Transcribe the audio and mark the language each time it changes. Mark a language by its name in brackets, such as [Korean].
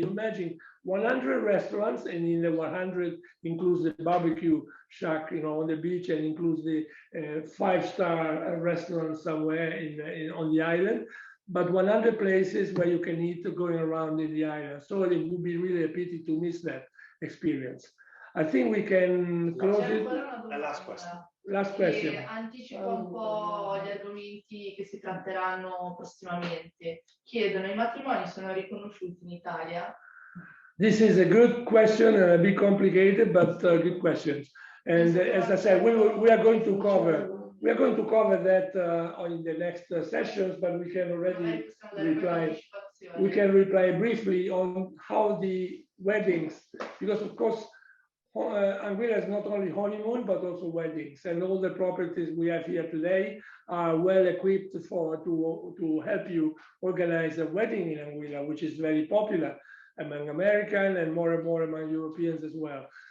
[English] Imagine 100 restaurants, and in the 100 includes the barbecue shack, on the beach, and includes the 5-star restaurant somewhere on the island. But 100 places where you can eat going around in the island. So it would be really a pity to miss that experience. I think we can close it. Last question. Last question. [Italian] Anticipo un po' gli argomenti che si tratteranno prossimamente. Chiedono, i matrimoni sono riconosciuti in Italia? [English] This is a good question, a bit complicated, but good questions. And as I said, we are going to cover that in the next sessions, but we can already reply. We can reply briefly on how the weddings, because of course, Anguilla is not only honeymoon, but also weddings, and all the properties we have here today are well equipped to help you organize a wedding in Anguilla, which is very popular among Americans and more among Europeans as well.